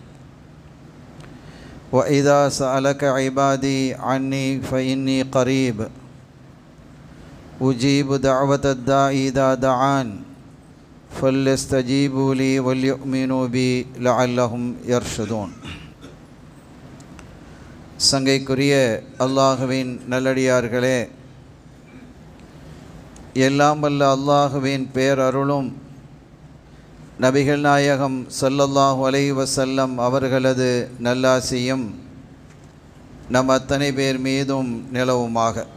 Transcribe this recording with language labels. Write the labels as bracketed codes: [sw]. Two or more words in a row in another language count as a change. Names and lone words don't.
[ar] وإذا سألك عبادي عني فإني قريب أجيب دعوة الداعي إذا دعان فليستجيبوا لي وليؤمنوا بي لعلهم يرشدون. [ta] சங்கைக்குரிய அல்லாஹுவின் நல்லடியார்களே, எல்லாம் வல்ல அல்லாஹுவின் பேரருளும் நபிகள் நாயகம் [ar] صلى الله عليه وسلم [ta] அவர்களது நல்லாசியும் நம் அத்தனை பேர் மீதும் நிலவுமாக.